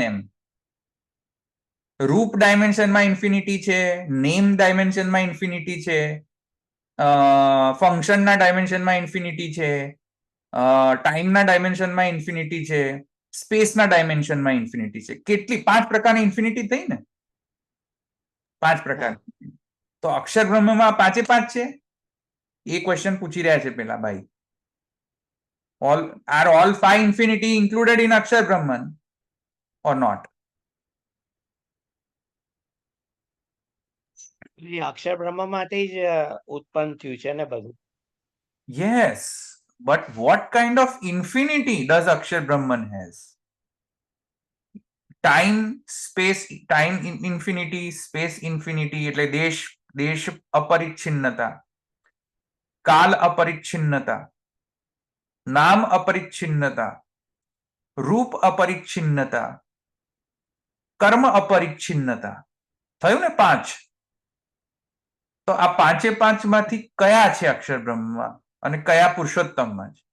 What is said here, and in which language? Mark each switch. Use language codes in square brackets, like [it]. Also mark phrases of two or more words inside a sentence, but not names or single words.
[gu] એમ રૂપ ડાયમેન્શનમાં ઇન્ફિનિટી છે, નેમ ડાયમેન્શનમાં ઇન્ફિનિટી છે, ફંક્શનના ડાયમેન્શનમાં ઇન્ફિનિટી છે, ટાઈમના ડાયમેન્શનમાં ઇન્ફિનિટી છે, સ્પેસના ડાયમેન્શનમાં ઇન્ફિનિટી છે. કેટલી? 5 પ્રકારની ઇન્ફિનિટી થઈ ને. 5 પ્રકાર. તો અક્ષર બ્રહ્મમાં 5 એ 5 છે? એ ક્વેશ્ચન પૂછી રહ્યા છે પેલા ભાઈ. [en] Are all 5 infinity included in અક્ષર બ્રહ્મન or not? [gu] અક્ષર બ્રહ્મમાંથી જ ઉત્પન્ન થયું છે ને બધું. [en] Yes, but what kind of infinity does અક્ષર બ્રહ્મન has? Time, space, time infinity, space infinity [gu] એટલે દેશ અપરિચ્છિન્નતા, કાલ અપરિચ્છિન્નતા, નામ અપરિચ્છિન્નતા, રૂપ અપરિચ્છિન્નતા, કર્મ અપરિચ્છિન્નતા. થયું ને 5. તો આ 5 એ 5 માંથી કયા છે અક્ષર બ્રહ્મમાં અને કયા પુરુષોત્તમમાં છે?